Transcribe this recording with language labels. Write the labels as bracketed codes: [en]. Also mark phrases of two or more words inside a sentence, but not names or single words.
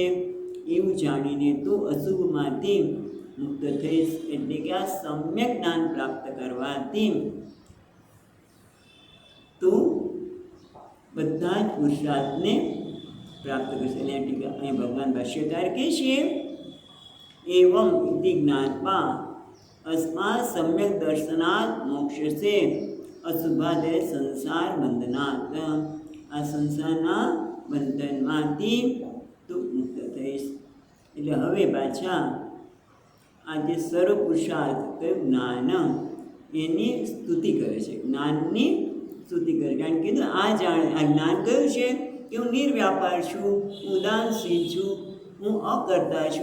[gu] એવું જાણીને તું અશુભમાંથી મુક્ત થઈશ. એટલે કે આ સમ્યક જ્ઞાન પ્રાપ્ત કરવાથી તું બધા જ પુરુષાર્થને પ્રાપ્ત કરશે. એટલે અહીં ભગવાન ભાષ્યકાર કહે છે [sa] एवं इति ज्ञात्वा अस्मात् सम्यक दर्शनात् मोक्षसे अशुभादय संसार बंधनात्। [gu] આ સંસારના બંધનમાંથી તું મુક્ત થઈશ. એટલે હવે પાછા આ જે સર્વ પુરુષાર્થ કયું જ્ઞાન એની સ્તુતિ કરે છે, જ્ઞાનની સ્તુતિ કરે. કારણ કે આ જ્ઞાન કયું છે કે હું નિર્વ્યાપાર છું, હું ઉદાસીન છું, હું અકર્તા છું.